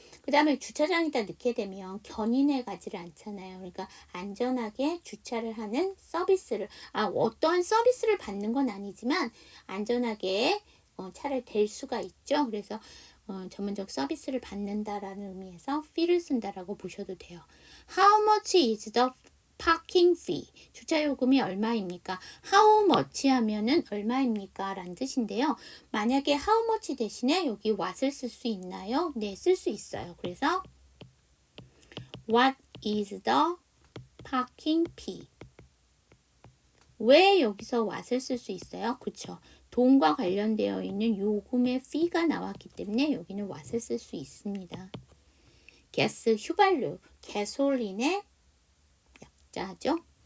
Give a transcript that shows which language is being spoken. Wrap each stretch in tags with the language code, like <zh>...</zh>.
<ko>그 다음에 주차장에다 넣게 되면 견인해 가지를 않잖아요. 그러니까 안전하게 주차를 하는 서비스를 어떠한 서비스를 받는 건 아니지만 안전하게 차를 댈 수가 있죠. 그래서 전문적 서비스를 받는다라는 의미에서 fee를 쓴다라고 보셔도 돼요.</ko> <en>How much is the parking fee?</en> <ko>주차 요금이 얼마입니까?</ko> <en>How much</en> <ko>하면은 얼마입니까? 라는 뜻인데요. 만약에 how much 대신에 여기 what을 쓸 수 있나요? 네, 쓸 수 있어요.</ko> <en>그래서 what is the parking fee?</en> <ko>왜 여기서 what을 쓸 수 있어요? 그쵸? 돈과 관련되어 있는 요금의 fee가 나왔기 때문에 여기는 what을 쓸 수 있습니다. 가스 휘발유, 가솔린의 약자죠.</ko>